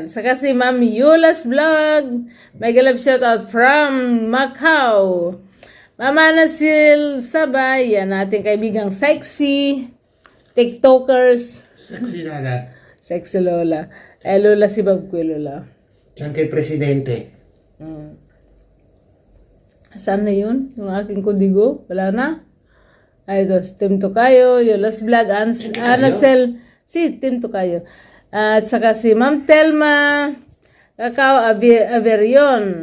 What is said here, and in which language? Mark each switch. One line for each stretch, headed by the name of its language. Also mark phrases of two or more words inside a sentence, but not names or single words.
Filipino: Saka si Ma'am Yula's Vlog.
English: Mega love shoutout from Macau.
Filipino: Mama Nasil Sabay, yan, ating kaibigang sexy. TikTokers. Sexy Lala. Sexy Lola. Lola si Bob ko, Lola.
Italian: C'è anche il presidente.
Filipino: Saan na yun? Yung aking kodigo? Wala na? Ay, ito. Team Tukayo, Yola's Vlog, Anacel. Si Team Tukayo. At saka si Ma'am Telma, Kakao Averion.